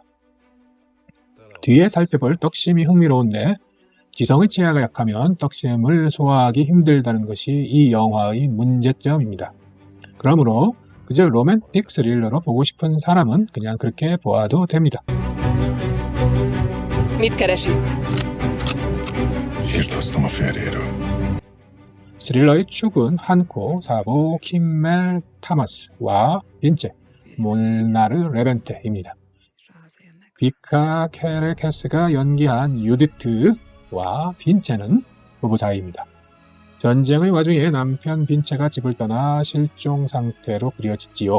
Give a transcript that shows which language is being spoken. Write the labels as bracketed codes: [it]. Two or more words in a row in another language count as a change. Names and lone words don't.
[ko] 뒤에 살펴볼 떡심이 흥미로운데 지성의 치아가 약하면 떡심을 소화하기 힘들다는 것이 이 영화의 문제점입니다. 그러므로 그저 로맨틱 스릴러로 보고 싶은 사람은 그냥 그렇게 보아도 됩니다. [hu] Mit keres itt? Hírt hoztam a férjéről. [ko] 스릴러의 축은 한코, 사보, 킴멜, 타마스와 빈체, 몰나르 레벤테입니다. 비카 케레케스가 연기한 유디트와 빈체는 부부 사이입니다. 전쟁의 와중에 남편 빈체가 집을 떠나 실종 상태로 그려지지요.